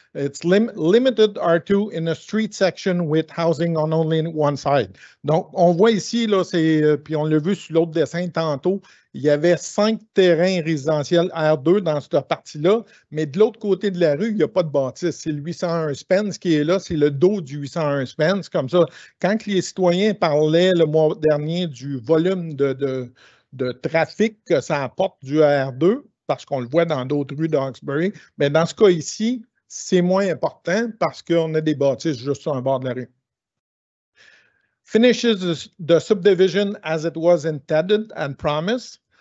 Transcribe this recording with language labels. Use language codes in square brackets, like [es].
[en] It's limited R2 in a street section with housing on only one side. [fr] Donc, on voit ici, là, puis on l'a vu sur l'autre dessin tantôt, il y avait 5 terrains résidentiels R2 dans cette partie-là, mais de l'autre côté de la rue, il n'y a pas de bâtisse. C'est le 801 Spence qui est là, c'est le dos du 801 Spence. Comme ça, quand les citoyens parlaient le mois dernier du volume de trafic que ça apporte du R2, parce qu'on le voit dans d'autres rues d'Hawkesbury, mais dans ce cas ici, c'est moins important parce qu'on a des bâtisses juste sur un bord de la rue. [en] Finishes the subdivision as it was intended and promised.